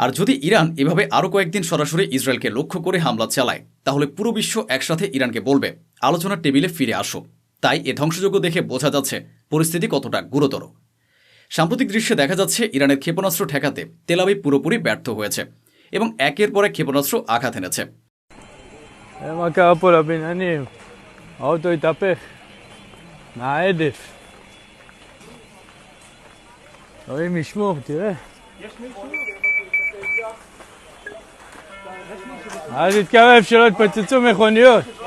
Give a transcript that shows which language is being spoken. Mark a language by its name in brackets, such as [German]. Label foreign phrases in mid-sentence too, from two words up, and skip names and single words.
[Bangla] আর যদি ইরান এভাবে আরও কয়েকদিন সরাসরি ইসরায়েলকে লক্ষ্য করে হামলা চালায় তাহলে পুরো বিশ্ব একসাথে ইরানকে বলবে আলোচনার টেবিলে ফিরে আসো। তাই এ ধ্বংসযজ্ঞ দেখে বোঝা যাচ্ছে পরিস্থিতি কতটা গুরুতর। সাম্প্রতিক দৃশ্যে দেখা যাচ্ছে ইরানের ক্ষেপণাস্ত্র ঠেকাতে তেল আবিব পুরোপুরি ব্যর্থ হয়েছে এবং একের পর এক ক্ষেপণাস্ত্র আঘাত এনেছে। [Hebrew] מה קרה פה לבניינים? האוטו התהפך מההדף. אלוהים ישמור, תראה. אל תתקרב שלא יתפוצצו מכוניות.